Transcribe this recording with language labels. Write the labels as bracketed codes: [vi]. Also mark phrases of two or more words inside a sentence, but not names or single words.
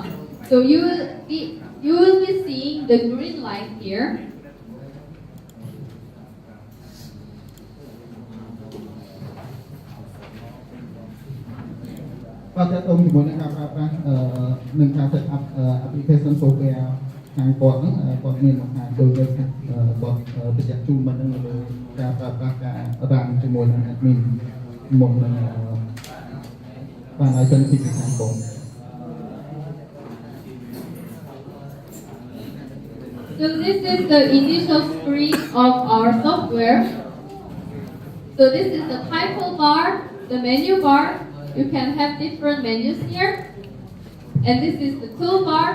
[en] So you will be seeing the green light here. But that only one set up application software [km] ខាងគាត់គាត់មានបង្ហាញដូចគាត់បញ្ជាក់ជូនមកនឹងលើការប្រើប្រាស់ការ run ជាមួយនឹង admin មុននឹងបាន license ពីខាងគាត់ [en] So this is the initial screen of our software. So this is the title bar, the menu bar. You can have different menus here. And this is the toolbar.